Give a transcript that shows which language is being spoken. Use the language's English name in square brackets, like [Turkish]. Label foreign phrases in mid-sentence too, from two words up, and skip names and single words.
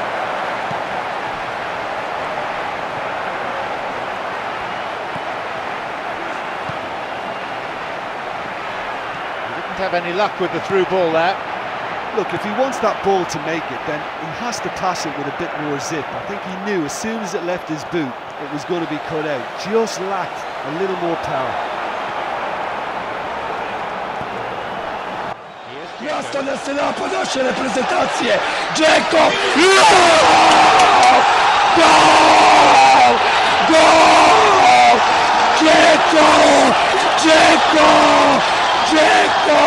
[English] He didn't have any luck with the through ball there. Look, if he wants that ball to make it, then he has to pass it with a bit more zip. I think he knew as soon as it left his boot, it was going to be cut out. Just lacked a little more power. [Bosnian] Nastavlja se napad naše reprezentacije. Džeko! Gol! Gol! Džeko! Džeko! Džeko!